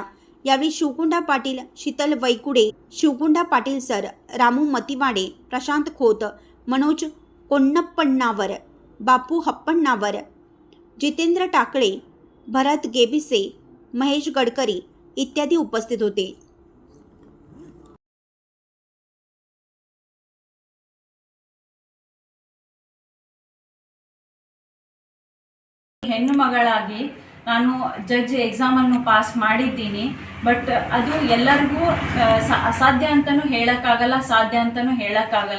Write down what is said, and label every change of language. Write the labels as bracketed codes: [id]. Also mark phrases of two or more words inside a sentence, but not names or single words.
[mr] यावेळी शिवकुंडा पाटील, शीतल वैकुडे, शिवकुंडा पाटील सर, रामू मतिवाडे, प्रशांत खोत, मनोज कोन्नप्पण्णावर, बापू हप्पण्णावर, जितेंद्र टाकळे, भरत गेबिसे, महेश गडकरी इत्यादी उपस्थित होते. [kn] ಹೆಣ್ಣು ಮಗಳಾಗಿ ನಾನು [en] judge examನ್ನು [kn] ಪಾಸ್ ಮಾಡಿದ್ದೀನಿ. ಬಟ್ ಅದು ಎಲ್ಲರಿಗೂ ಅಸಾಧ್ಯ ಅಂತಲೂ ಹೇಳೋಕ್ಕಾಗಲ್ಲ, ಸಾಧ್ಯ ಅಂತಲೂ ಹೇಳೋಕ್ಕಾಗಲ್ಲ.